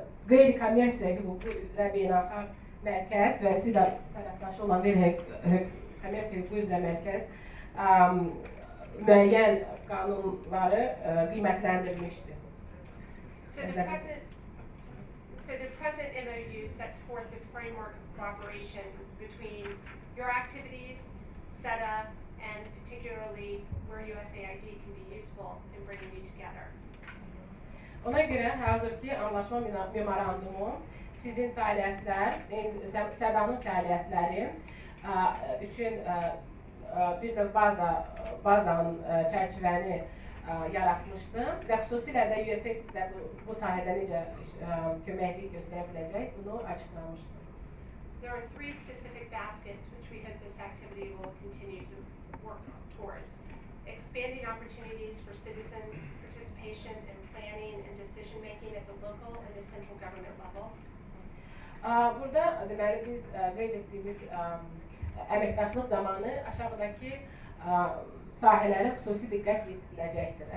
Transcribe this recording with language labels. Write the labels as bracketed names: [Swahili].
[Azerbaijani] qeyri-kommersiya hüququ üzrə beynəlxalq mərkəz və SİDA tərəfdaşı olan qeyri-kommersiya hüququ üzrə mərkəz müəyyən qanunları qiymətləndirmişdir. [English] So the present MOU sets forth the framework of cooperation between your activities, SEDA, and particularly where USAID can be useful in bringing you together. [Azerbaijani] Ona görə hazırki anlaşma memorandumu sizin fəaliyyətlər, SEDA-nın fəaliyyətləri üçün bir də bazanın çərçivəni yaratmışdır və xüsusilə də USAID sizə bu sahədə necə köməklik göstərə biləcək, bunu açıqlamışdır. [English] There are three specific baskets which we hope this activity will continue to work towards. Expanding opportunities for citizens, participation in planning and decision making at the local and the central government level. [Azerbaijani] Burada deməli biz qeyd etdiyimiz əməkdaşlıq zamanı aşağıdakı sahələrə xüsusi diqqət yetiriləcəkdir.